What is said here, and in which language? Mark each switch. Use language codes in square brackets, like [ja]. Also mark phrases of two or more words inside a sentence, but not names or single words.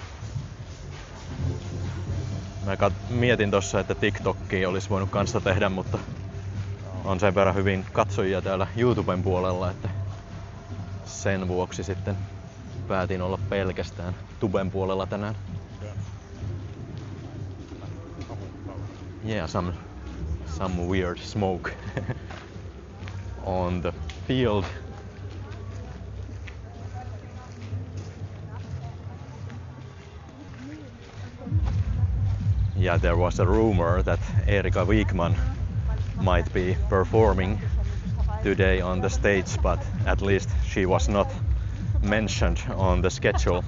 [fi] Mä mietin tossa, että TikTokia olisi voinut kanssa tehdä, mutta on sen verran hyvin katsojia täällä YouTuben puolella, että sen vuoksi sitten päätin olla pelkästään tuben puolella tänään. [en] Yeah, some weird smoke on the field. Yeah, there was a rumor that Erika Wigman might be performing today on the stage, but at least she was not mentioned on the schedule.